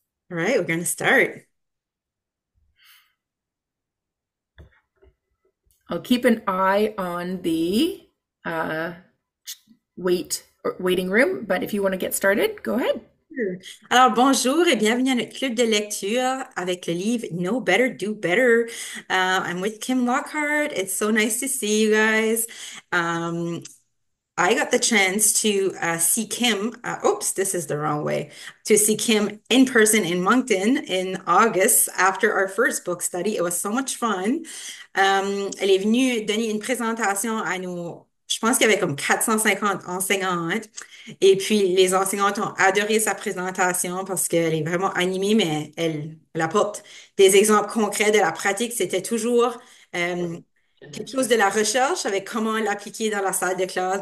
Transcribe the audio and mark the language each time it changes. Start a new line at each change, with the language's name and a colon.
English: All right, we're going to start. I'll keep an eye on the uh, waiting room, but if you want to get started, go ahead.
French: Alors, bonjour et bienvenue à notre club de lecture avec le livre No Better, Do Better.
English: I'm with Kim Lockhart. It's so nice to see you guys. Um, I got the chance to see Kim. Oops, this is the wrong way. To see Kim in person in Moncton in August after our first book study. It was so much fun.
French: Elle est venue donner une présentation à nos, je pense qu'il y avait comme 450 enseignantes. Et puis, les enseignantes ont adoré sa présentation parce qu'elle est vraiment animée, mais elle apporte des exemples concrets de la pratique. C'était toujours euh, quelque chose de la recherche avec comment l'appliquer dans la salle de classe.